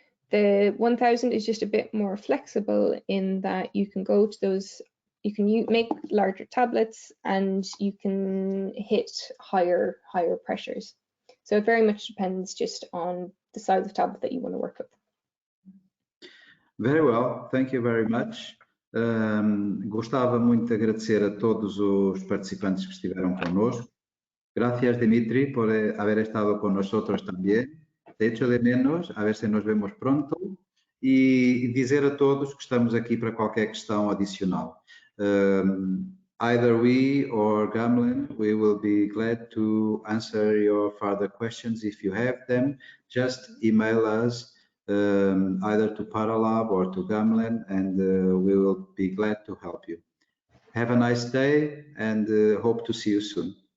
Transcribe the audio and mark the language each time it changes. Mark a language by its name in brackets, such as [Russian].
[English] The 1000 is just a bit more flexible in that you can go to those, you can make larger tablets and you can hit higher pressures. So it very much depends just on the size of tablet that you want to work with. Very well, thank you very much. [Portuguese] Gostava muito de agradecer a todos os participantes que estiveram connosco. [Spanish] Gracias, Dimitri, por haber estado con nosotros también. Te echo de menos, a ver se nos vemos pronto. [Portuguese] E dizer a todos que estamos aqui para qualquer questão adicional. [English] Either we or Gamlen, we will be glad to answer your further questions if you have them. Just email us either to Paralab or to Gamlen, and we will be glad to help you. Have a nice day, and hope to see you soon.